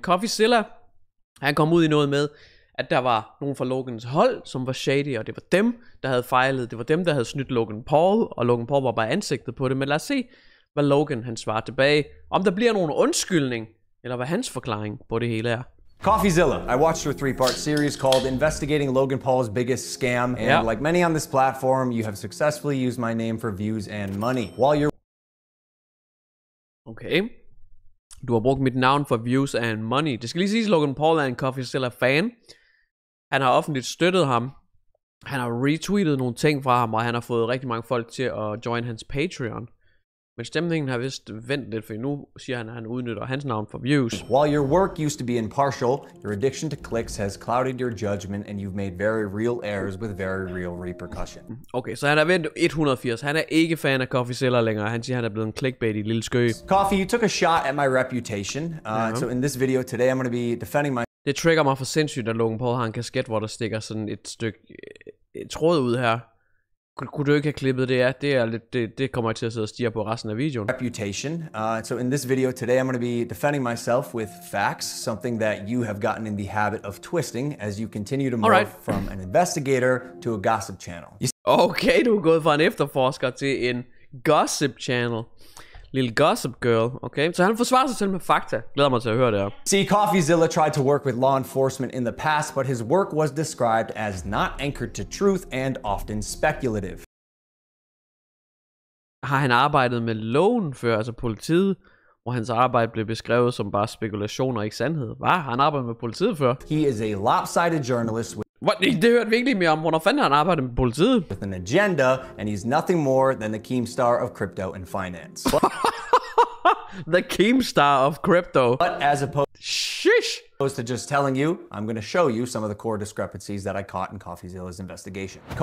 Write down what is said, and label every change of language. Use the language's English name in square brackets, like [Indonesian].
[Danish] Coffeezilla, han kom ud i noget med, at der var nogen fra Logans hold, som var shady, og det var dem, der havde fejlet. Det var dem, der havde snydt Logan Paul, og Logan Paul var bare ansigtet på det. Men lad os se, hvad Logan han svarer tilbage. Om der bliver nogen undskyldning, eller hvad hans forklaring på det hele er. [English] Coffeezilla, I watched your 3-part series called Investigating Logan Paul's Biggest Scam, and like many on this platform, you have successfully used my name for views and money. While you're... Okay. [Danish] Du har brugt mit navn for [English] views and money. [Danish] Det skal lige siges, Logan Paul er en Coffeezilla-fan. Han har offentligt støttet ham. Han har retweetet nogle ting fra ham, og han har fået rigtig mange folk til at join hans Patreon. Men stemningen har vist vendt lidt, for nu siger han, at han udnytter hans navn for views. [English] While your work used to be impartial, your addiction to clicks has clouded your judgment, and you've made very real errors with very real repercussion. [Danish] Okay, så han er vendt 180. Han er ikke fan af Coffeezilla længere. Han siger, han er blevet en clickbait i lille skø. [English] Coffee, you took a shot at my reputation. So in this video today, I'm going to be defending my... [Danish] Det trigger mig for sindssygt, at Logan Paul har en kasket, hvor der stikker sådan et stykke tråd ud her. Kunne du ikke have klippet det af? Det kommer jeg til at sidde og stirre på resten af videoen. [English] Reputation. So in this video today, I'm going to be defending myself with facts, something that you have gotten in the habit of twisting as you continue to morph from an investigator to a gossip channel. [Danish] Okay, du er gået fra en efterforsker til en gossip channel. Lille gossip girl, okay? Så han forsvarer sig selv med fakta. Glæder mig til at høre det her. [English] See, Coffeezilla tried to work with law enforcement in the past, but his work was described as not anchored to truth and often speculative. [Danish] Har han arbejdet med loven før, altså politiet, hvor hans arbejde blev beskrevet som bare spekulation og ikke sandhed? Hvad? Har han arbejdet med politiet før? [English] He is a lopsided journalist with... What? [Danish] Det hørte vi ikke mere om. Hvornår fanden har han arbejdet med politiet? [English] With an agenda, and he's nothing more than the Keemstar of crypto and finance. The Keemstar of crypto. But as opposed to just telling you, I'm going to show you some of the core discrepancies that I caught in Coffeezilla's investigation.